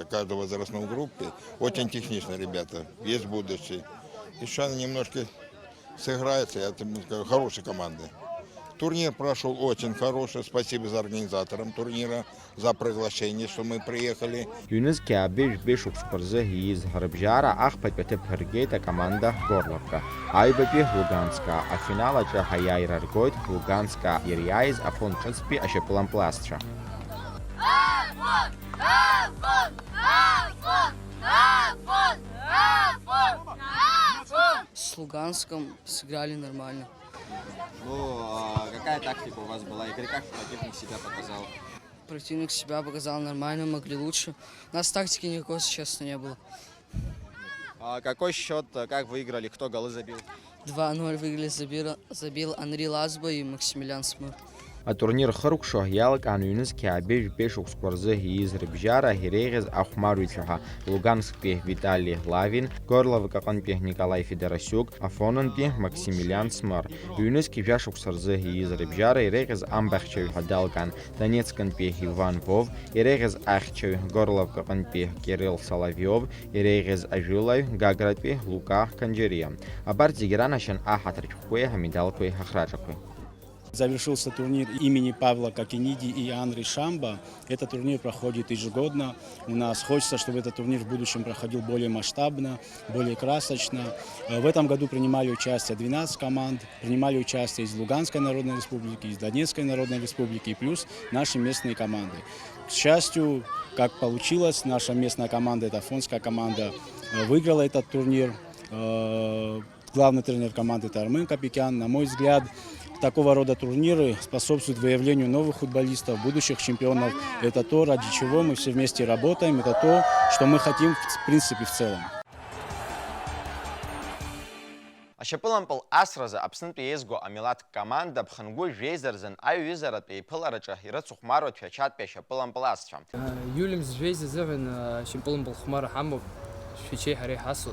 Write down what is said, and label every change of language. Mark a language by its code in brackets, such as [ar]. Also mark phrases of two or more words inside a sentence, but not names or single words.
[ru] Каждая возрастной группе очень техничные ребята. Есть будущее. И сейчас немножко сыграется, я скажу, хорошая команда. Турнир прошел очень хороший. Спасибо за организаторам турнира, за приглашение, что мы приехали. [ab] ЮНЕСКО аабеи жәбеи шықәсқәа рзы ииз рыбжьара ахԥатәи аҭыԥ ҳаргеит акоманда Горловка. Аҩбатәи Луганска. Афинал аҿы ҳаиааира ргоит Луганска ириааиз Афон ҿыцтәи ашьапылампыл асцәа. [ru] С Луганском сыграли нормально. Ну, какая тактика у вас была игры, как противник себя показал? Противник себя показал нормально, могли лучше. У нас тактики никакой, честно, не было. Какой счет, как выиграли, кто голы забил? 2-0 выиграли, забил Анри Лазба и Максимилиан Смыр. [ab] Атурнир хыркәшо иалкаан ЮНЕСКО аабеи жәбеи шықәсқәа рзы ииз рыбжьара иреиӷьыз ахәмарыҩцәа ҳәа Лугансктәи Витали Лавин, Горловка аҟынтәи Николай Федорасиук, Афонынтәи Максимилиан Смыр. ЮНЕСКО жәашықәса рзы ииз рыбжьара иреиӷьыз амбахьчаҩ ҳәа далган Донецкынтәи Иван Вов, иреиӷьыз ахьчаҩ Горловка аҟынтәи Кирилл Соловиов, иреиӷьыз ажәылаҩ Гагратәи Лука Канџьариа. Абарҭ зегьы ранашьан аҳаҭыр шәҟәқәеи амедалқәеи ҳахраҿақәеи. [ru] Завершился турнир имени Павла Кокиниди и Анри Шамба. Этот турнир проходит ежегодно. У нас хочется, чтобы этот турнир в будущем проходил более масштабно, более красочно. В этом году принимали участие 12 команд. Принимали участие из Луганской Народной Республики, из Донецкой Народной Республики, плюс наши местные команды. К счастью, как получилось, наша местная команда, это афонская команда, выиграла этот турнир. Главный тренер команды – это Армен Капикян. На мой взгляд, такого рода турниры способствуют выявлению новых футболистов, будущих чемпионов. Это то, ради чего мы все вместе работаем, это то, что мы хотим в принципе в целом. [ab] Ашьапылампыл асразы Аԥснытәи еизго амилаҭ команда ԥхынгәы жәеизарзын аҩызаратә еиԥылараҿы ирыцхәмаруеит Шәачатәи ашьапылампыл асцәа. Иулим зжәеиза зыҳәан ашьапылампыл хәмара ҳамоуп, шәачеи ҳареи ҳасуп.